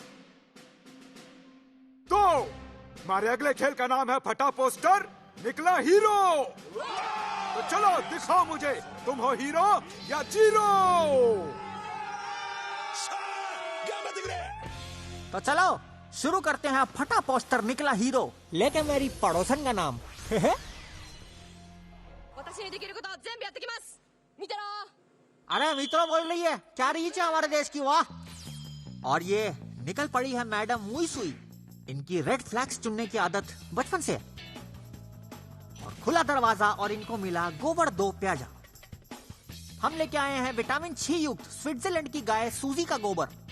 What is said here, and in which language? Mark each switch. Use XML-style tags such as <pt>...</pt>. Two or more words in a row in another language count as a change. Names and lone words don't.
<hi>तो हमारे अगले खेल का नाम है फटा पोस्टर निकला हीरो। तो चलो दिखाओ मुझे, तुम हो हीरो या जीरो। तो चलो शुरू करते हैं फटा पोस्टर निकला हीरो लेके मेरी पड़ोसन का नाम।</hi> <ja>私にできることは全部やってきます。見てろ。</ja> <hi>अरे मित्रों बोल रही है, क्या रीच है हमारे देश की, वाह। और ये निकल पड़ी है मैडम मुई सुई। इनकी</hi> <en>red flags</en> <hi>चुनने की आदत बचपन से है। और खुला दरवाजा और इनको मिला गोबर 2 प्याजा। हम लेके आए हैं विटामिन C युक्त स्विट्जरलैंड की गाय सूजी का गोबर।</hi>